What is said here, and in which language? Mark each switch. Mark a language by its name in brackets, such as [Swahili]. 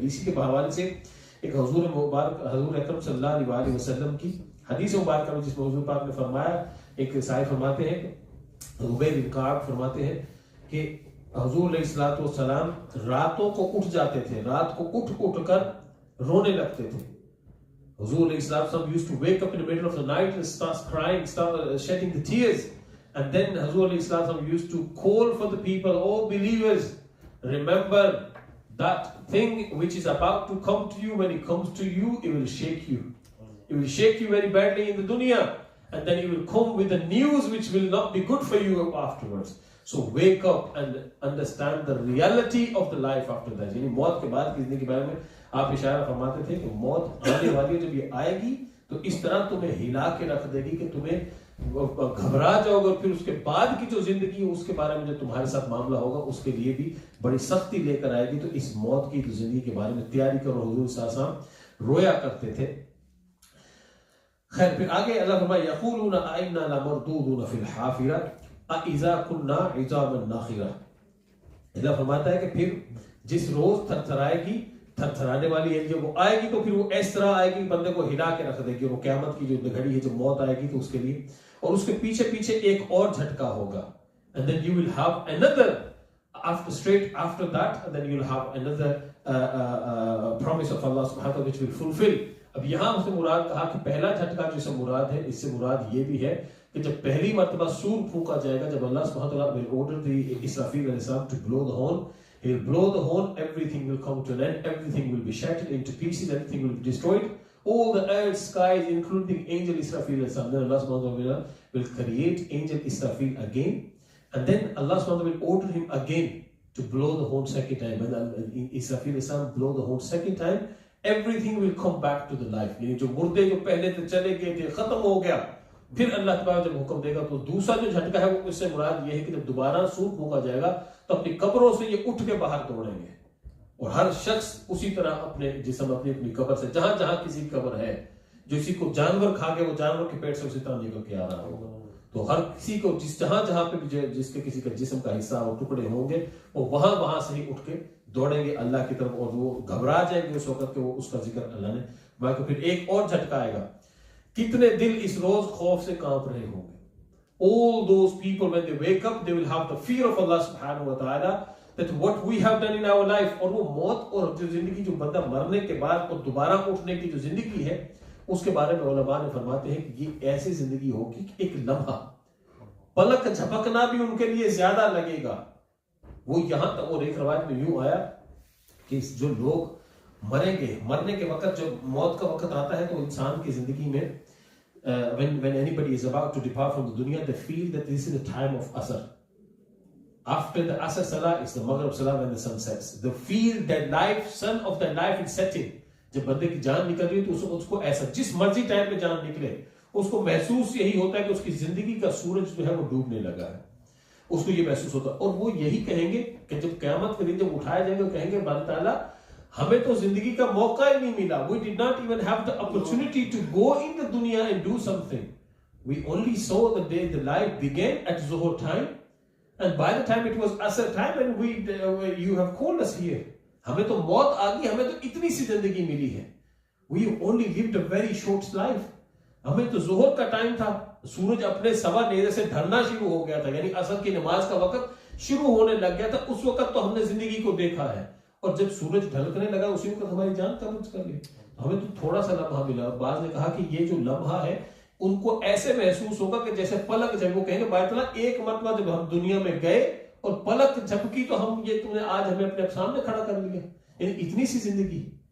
[Urdu] اسی کے حوالے سے ایک حضور اکرم صلی اللہ علیہ وسلم کی حدیث مبارکہ میں جس میں حضور پاک نے فرمایا, ایک صاحب فرماتے ہیں کہ ربیع بن کعب فرماتے ہیں کہ حضور علیہ الصلوۃ والسلام راتوں کو اٹھ جاتے تھے, رات کو اٹھ کر رونے لگتے تھے. [English] حضور علیہ السلام used to wake up in the middle of the night and start crying, start shedding the tears, and then Hazur alayhi salam used to call for the people, oh believers, remember that thing which is about to come to you. When it comes to you, it will shake you. It will shake you very badly in the dunya, and then it will come with the news which will not be good for you afterwards. So wake up and understand the reality of the life after that. [Urdu] یعنی موت کے بعد کی زندگی کے بارے میں آپ اشارہ فرماتے تھے کہ موت آنے والی ہے, جب یہ آئے گی تو اس طرح تمہیں ہلا کے رکھ دے گی کہ تمہیں گھبرا جاؤ گے, اور پھر اس کے بعد کی جو زندگی ہے اس کے بارے میں جو تمہارے ساتھ معاملہ ہوگا اس کے لیے بھی بڑی سختی لے کر آئے گی. تو اس موت کی زندگی کے بارے میں تیاری کرو. حضور صلی اللہ علیہ وسلم رویا کرتے تھے. خیر پھر آگے اللہ فرمایا [Arabic] یقولون ائنا لمردودون فی الحافرہ اذا كنا عظاما ناخرہ. [Urdu] اللہ فرماتا ہے کہ پھر جس روز تھرتھرائے گی, تھرتھرانے والی ہے, جب وہ آئے گی تو پھر وہ اس طرح آئے گی بندے کو ہلا کے رکھ دے گی. وہ قیامت کی جو گھڑی ہے جب موت آئے گی تو اس کے لیے, اور اس کے پیچھے ایک اور جھٹکا ہوگا. [English] and then you will have another straight after that, and then you will have another promise of Allah subhanahu wa ta'ala which will fulfill. [Urdu] اب یہاں اس نے مراد کہا کہ پہلا جھٹکا جو سے مراد ہے, اس سے مراد یہ بھی ہے کہ جب پہلی مرتبہ سور پھونکا جائے گا, جب اللہ سبحانہ وتعالی [English] will order the Israfil alayhi salam to blow the horn, he will blow the horn, everything will come to an end, everything will be shattered into pieces, everything will be destroyed, all the earth, skies, including angel Israfil alayhi salam. Then Allah subhanahu wa ta'ala will create angel Israfil again, and then Allah subhanahu wa ta'ala will order him again to blow the horn second time. When Israfil alayhi salam blow the horn second time, everything will come back to the life. [Urdu] یعنی جو مردے جو پہلے سے چلے گئے تھے ختم ہو گیا, پھر اللہ تعالیٰ جب حکم دے گا تو دوسرا جو جھٹکا ہے وہ اس سے مراد یہ ہے کہ جب دوبارہ سور پھونکا جائے گا تو اپنی قبروں سے یہ اٹھ کے باہر دوڑیں گے، اور ہر شخص اسی طرح اپنے جسم اپنی قبر سے، جہاں جہاں کسی کی قبر ہے، جو اسی کو جانور کھا کے وہ جانور کے پیٹ سے اسی طرح نکل کے آ رہا ہوگا. تو ہر کسی کو جہاں جہاں پہ جس کے کسی کا جسم کا حصہ اور ٹکڑے ہوں گے، وہ وہاں سے ہی اٹھ کے دوڑیں گے اللہ کی طرف، اور وہ گھبرا جائیں گے اس وقت کہ وہ اس کا ذکر اللہ نے باقی. پھر ایک اور جھٹکا آئے گا، کتنے دل اس روز خوف سے کانپ رہے ہوں گے. [English] All those people when they wake up they will have the fear of Allah subhanahu wa ta'ala that what we have done in our life. [Urdu] اور وہ موت اور جو زندگی جو بندہ مرنے کے بعد اور دوبارہ اٹھنے کی جو زندگی ہے اس کے بارے میں علماء نے فرماتے ہیں کہ یہ ایسی زندگی ہوگی کہ ایک لمحہ پلک جھپکنا بھی ان کے لیے زیادہ لگے گا. وہ یہاں تک، اور ایک روایت میں یوں آیا کہ جو لوگ مریں گے، مرنے کے وقت جب موت کا وقت آتا ہے تو انسان کی زندگی میں [English] when anybody is about to depart from the dunya, they feel that this is the time of Asr. After the Asr Salah is the Maghrib Salah when the sun sets. They feel that life, sun of their life is setting. [Urdu] جب بندے کی جان نکل رہی ہے تو اس کو ایسا جس مرضی ٹائم پہ جان نکلے اس کو محسوس یہی ہوتا ہے کہ اس کی زندگی کا سورج جو ہے وہ ڈوبنے لگا ہے. اس کو یہ محسوس ہوتا ہے، اور وہ یہی کہیں گے کہ جب قیامت کے دن جب اٹھائے جائیں گے کہیں گے اللہ تعالیٰ ہمیں تو زندگی کا موقع ہی نہیں ملا. [English] We did not even have the opportunity to go in the dunya and do something. We only saw the day the life began at Zuhur time, and by the time it was Asr time and you have called us here. [Urdu] ہمیں تو موت آ گئی، ہمیں تو اتنی سی زندگی ملی ہے. [English] We only lived a very short life. [Urdu] ہمیں تو ظہر کا ٹائم تھا، سورج اپنے سوا نیرے سے ڈھلنا شروع ہو گیا تھا، یعنی عصر کی نماز کا وقت شروع ہونے لگ گیا تھا. اس وقت تو ہم نے زندگی کو دیکھا ہے، اور جب سورج ڈھلکنے لگا اسی وقت ہماری جان قبض کر لی. ہمیں تو تھوڑا سا لمحہ ملا. بعض نے کہا کہ یہ جو لمحہ ہے ان کو ایسے محسوس ہوگا کہ جیسے پلک جب وہ کہیں گے بائت اللہ ایک مرتبہ جب ہم دنیا میں گئے اور پلک جھپکی تو ہم یہ تم نے آج ہمیں اپنے سامنے کھڑا کر لیا، یعنی اتنی سی زندگی.